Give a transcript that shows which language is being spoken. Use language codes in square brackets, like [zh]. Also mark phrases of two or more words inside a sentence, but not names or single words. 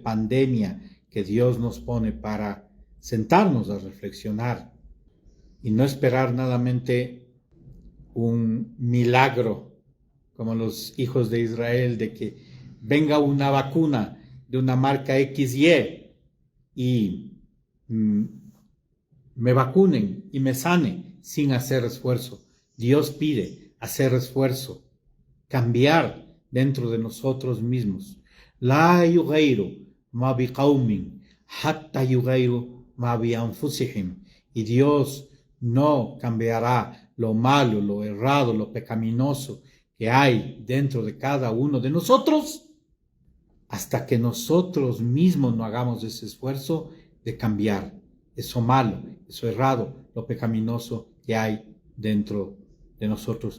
[es] pandemia que Dios nos pone para sentarnos a reflexionar y no esperar nadamente un milagro como los hijos de Israel de que venga una vacuna de una marca XY y me vacunen y me sane sin hacer esfuerzo. Dios pide hacer esfuerzo, cambiar dentro de nosotros mismos. [ar] لا يغير ما بقوم حتى يغيروا ما بأنفسهم. [es] Y Dios no cambiará lo malo, lo errado, lo pecaminoso que hay dentro de cada uno de nosotros hasta que nosotros mismos no hagamos ese esfuerzo de cambiar eso malo, eso errado, lo pecaminoso que hay dentro de nosotros.